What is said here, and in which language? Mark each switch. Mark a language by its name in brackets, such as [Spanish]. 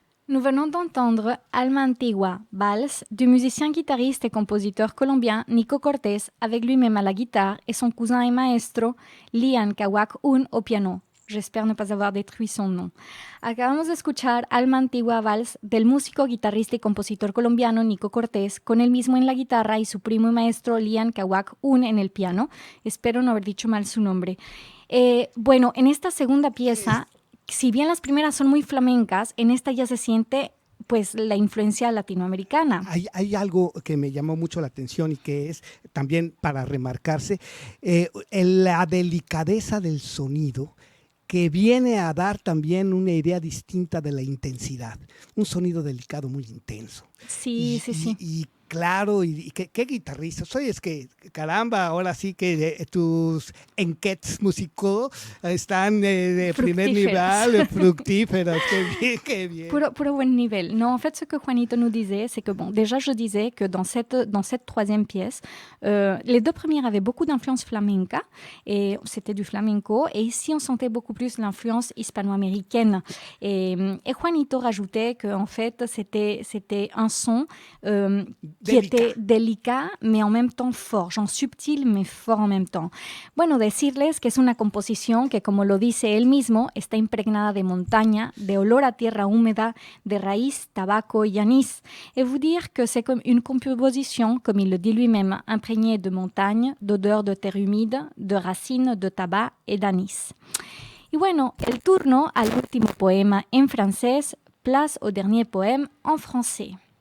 [French] Nous venons d'entendre Alma Antigua, Vals, du musicien, guitariste et compositeur colombien Nico Cortés, avec lui-même à la guitare et son cousin et maestro Lian Kawak Un au piano. J'espère ne pas avoir détruit son nom. [Spanish] Acabamos de escuchar Alma Antigua Vals del músico, guitarrista y compositor colombiano Nico Cortés, con él mismo en la guitarra y su primo y maestro Lian Kawak Un en el piano. Espero no haber dicho mal su nombre. Bueno, en esta segunda pieza, si bien las primeras son muy flamencas, en esta ya se siente pues la influencia latinoamericana. Hay algo que me llamó mucho la atención y que es también para remarcarse, la delicadeza del sonido, que viene a dar también una idea distinta de la intensidad. Un sonido delicado muy intenso. Sí. Y claro, y qué guitarrista soy, es que caramba, ahora sí que tus [French] enquêtes musicaux [Spanish] están de primer nivel, fructíferos, qué bien. Puro buen nivel. [French] Non, en fait, ce que Juanito nous disait, c'est que, bon, déjà, je disais que dans cette troisième pièce, les deux premières avaient beaucoup d'influence flamenca, et c'était du flamenco, et ici, on sentait beaucoup plus l'influence hispano-américaine. Et Juanito rajoutait qu'en fait, c'était un son qui était délicat, mais en même temps fort, genre subtil, mais fort en même temps. [Spanish] Bueno, decirles que es una composición que, como lo dice él mismo, está impregnada de montaña, de olor a tierra húmeda, de raíz, tabaco y anís. [French] Et vous dire que c'est comme une composition, comme il le dit lui-même, imprégnée de montagne, d'odeur de terre humide, de racines, de tabac et d'anis. [Spanish] Y bueno, el turno al último poema en francés, [French] place au dernier poème en français.